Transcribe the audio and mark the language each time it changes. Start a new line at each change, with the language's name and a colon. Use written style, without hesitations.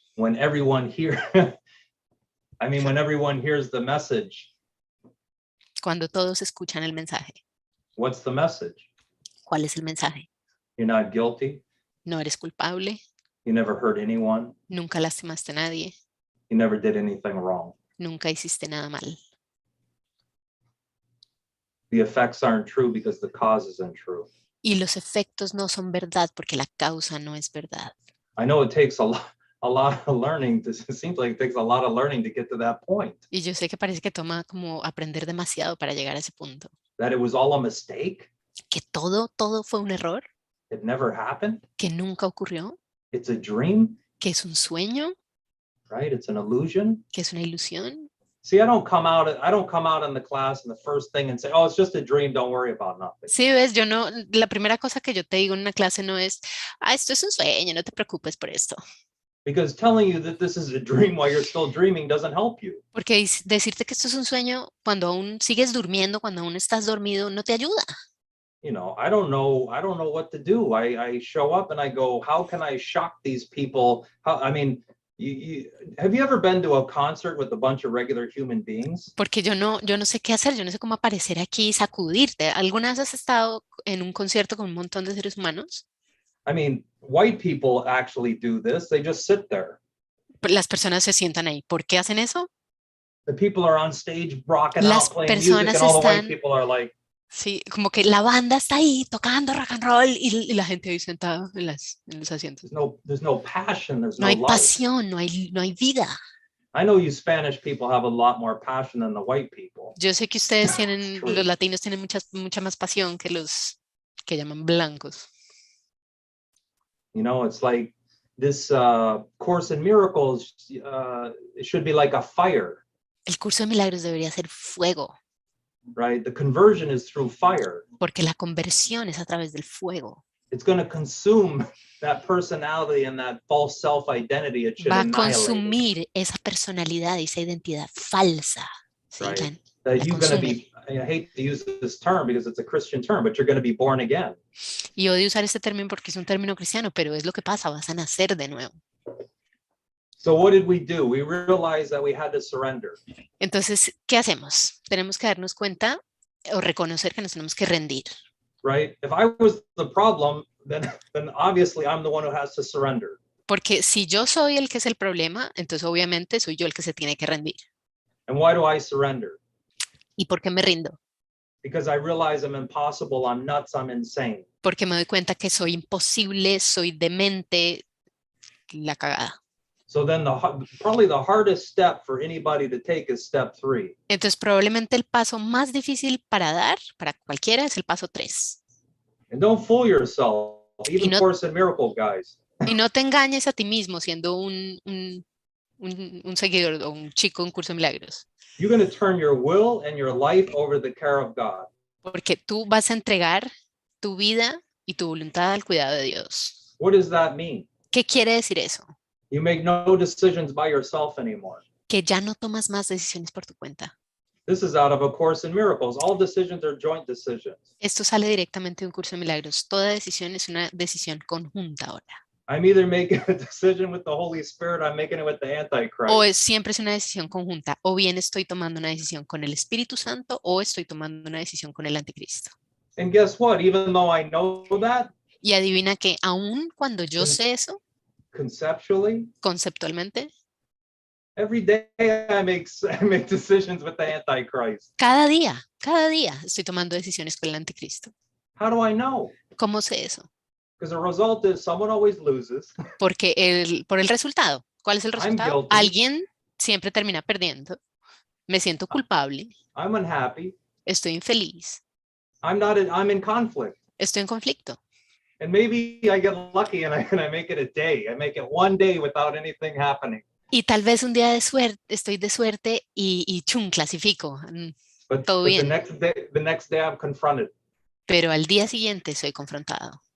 English: When everyone when everyone hears the message,
Spanish: Cuando todos escuchan el mensaje.
English: what's the message?
Spanish: ¿Cuál es el mensaje?
English: You're not guilty.
Spanish: No eres culpable.
English: You never hurt anyone.
Spanish: Nunca lastimaste a nadie.
English: You never did anything wrong.
Spanish: Nunca hiciste nada mal.
English: The effects aren't true because the cause isn't true.
Spanish: Y los efectos no son verdad porque la causa no es verdad.
English: I know it takes a lot of learning. It seems like it takes a lot of learning to get to that point.
Spanish: Y yo sé que parece que toma como aprender demasiado para llegar a ese punto.
English: That it was all a mistake.
Spanish: Que todo fue un error.
English: It never happened.
Spanish: Que nunca ocurrió.
English: It's a dream.
Spanish: Que es un sueño.
English: Right? It's an illusion.
Spanish: Que es una ilusión.
English: See, I don't come out in the class and the first thing and say, oh, it's just a dream, don't worry about nothing.
Spanish: Sí, ves, la primera cosa que yo te digo en una clase no es, esto es un sueño, no te preocupes por esto.
English: Because telling you that this is a dream while you're still dreaming doesn't help you.
Spanish: Porque decirte que esto es un sueño cuando aún sigues durmiendo, cuando aún estás dormido, no te ayuda.
English: You know, I don't know what to do. I show up and I go, how can I shock these people? Have you ever been to a concert with a bunch of regular human beings?
Spanish: Porque yo no sé qué hacer, yo no sé cómo aparecer aquí y sacudirte. ¿Alguna vez has estado en un concierto con un montón de seres humanos?
English: I mean, white people actually do this. They just sit there.
Spanish: Las personas se sientan ahí. ¿Por qué hacen eso?
English: The people are on stage rocking
Spanish: Las
English: out, playing music, and
Spanish: personas
English: all the white
Spanish: están-
English: people are like,
Spanish: Sí, como que la banda está ahí tocando rock and roll y la gente ahí sentada en los asientos.
English: there's no passion, there's
Spanish: No
English: no
Spanish: hay
English: life.
Spanish: pasión, no hay vida.
English: I know you Spanish people have a lot more passion than the white people.
Spanish: Yo sé que ustedes tienen,
English: True.
Spanish: los latinos tienen mucha más pasión que los que llaman blancos.
English: You know, it's like this Course in Miracles, it should be like a fire,
Spanish: El curso de milagros debería ser fuego,
English: right? The conversion is through fire.
Spanish: porque la conversión es a través del fuego.
English: It's going to consume that personality and that false self-identity. It should
Spanish: Va a
English: annihilate it.
Spanish: consumir esa personalidad y esa identidad falsa. ¿Sí?
English: Right.
Spanish: La
English: That you're going to consume. be, I hate to use this term because it's a Christian term, but you're going to be born again.
Spanish: Y odio usar este término porque es un término cristiano, pero es lo que pasa, vas a nacer de nuevo.
English: So what did we do? We realized that we had to surrender.
Spanish: Entonces, ¿qué hacemos? Tenemos que darnos cuenta o reconocer que nos tenemos que rendir.
English: Right? If I was the problem, then obviously I'm the one who has to surrender.
Spanish: Porque si yo soy el que es el problema, entonces obviamente soy yo el que se tiene que rendir.
English: And why do I surrender?
Spanish: ¿Y por qué me rindo?
English: Because I realize I'm impossible, I'm nuts, I'm insane.
Spanish: Porque me doy cuenta que soy imposible, soy demente, la cagada.
English: So then probably the hardest step for anybody to take is step 3.
Spanish: Entonces probablemente el paso más difícil para dar, para cualquiera, es el paso 3.
English: And don't fool yourself, even
Spanish: no-
English: Course in Miracles guys.
Spanish: Y no te engañes a ti mismo siendo un seguidor o un chico en Curso de Milagros.
English: You're going to turn your will and your life over the care of God.
Spanish: Porque tú vas a entregar tu vida y tu voluntad al cuidado de Dios.
English: What does that mean?
Spanish: ¿Qué quiere decir eso?
English: You make no decisions by yourself anymore.
Spanish: Que ya no tomas más decisiones por tu cuenta.
English: This is out of A Course in Miracles. All decisions are joint decisions.
Spanish: Esto sale directamente de un Curso de Milagros. Toda decisión es una decisión conjunta ahora.
English: I'm either making a decision with the Holy Spirit, I'm making it with the Antichrist.
Spanish: O siempre es una decisión conjunta. O bien estoy tomando una decisión con el Espíritu Santo o estoy tomando una decisión con el Anticristo.
English: And guess what? Even though I know that,
Spanish: Y adivina que aun cuando yo sé eso,
English: conceptually,
Spanish: conceptualmente,
English: every day I make decisions with the Antichrist.
Spanish: cada día estoy tomando decisiones con el Anticristo.
English: How do I know?
Spanish: ¿Cómo sé eso?
English: Because the result is someone always loses.
Spanish: Porque por el resultado. ¿Cuál es el resultado?
English: guilty.
Spanish: Alguien siempre termina perdiendo. Me siento culpable.
English: I'm unhappy.
Spanish: Estoy infeliz.
English: I'm in conflict.
Spanish: Estoy en conflicto.
English: And maybe I get lucky and I make it a day. I make it one day without anything happening.
Spanish: Y tal vez un día de suerte, estoy de suerte y chum, clasifico. Todo
English: But
Spanish: bien.
English: the next day I'm confronted.
Spanish: Pero al día siguiente soy confrontado.